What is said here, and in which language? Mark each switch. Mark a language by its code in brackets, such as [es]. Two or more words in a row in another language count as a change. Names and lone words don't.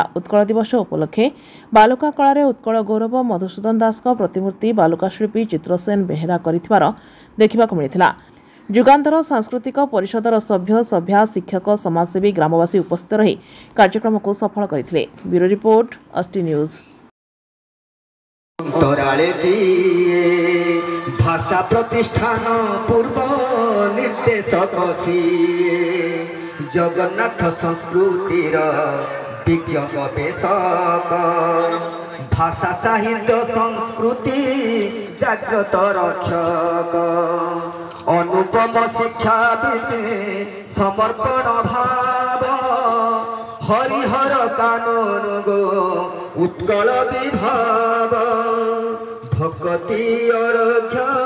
[or] ଉତ୍କଳ ଦିବସ ଉପଲକ୍ଷେ ବାଲୁକା କଳାରେ ଉତ୍କଳ ଗୌରବ ମଧୁସୂଦନ ଦାସଙ୍କ ପ୍ରତିମୂର୍ତ୍ତି ବାଲୁକା ଶିଳ୍ପୀ ଚିତ୍ରସେନ ବେହେରା କରିଥିବାର ଦେଖିବାକୁ ମିଳିଥିଲା। ଯୁଗାନ୍ତର ସାଂସ୍କୃତିକ ପରିଷଦର ସଭ୍ୟ ସଭ୍ୟା ଶିକ୍ଷକ ସମାଜସେବୀ ଗ୍ରାମବାସୀ ଉପସ୍ଥିତ ରହି କାର୍ଯ୍ୟକ୍ରମକୁ ସଫଳ କରିଥିଲେ। [en] Bureau Report Asti News. [or] ଭାଷା ପ୍ରତିଷ୍ଠାନ ପୂର୍ବ ନିର୍ଦ୍ଦେଶକ ଜଗନ୍ନାଥ ସଂସ୍କୃତିର ବିଜ୍ଞ ଗବେଷକ ଭାଷା ସାହିତ୍ୟ ସଂସ୍କୃତି ଜାଗ୍ରତ ରକ୍ଷକ ଅନୁପମ ଶିକ୍ଷାବିଦ ସମର୍ପଣ ଭାବ ହରିହର କାନୁନଗୋ ଉତ୍କଳ ବିଭବ ଭକ୍ତି ଅର୍ଘ୍ୟ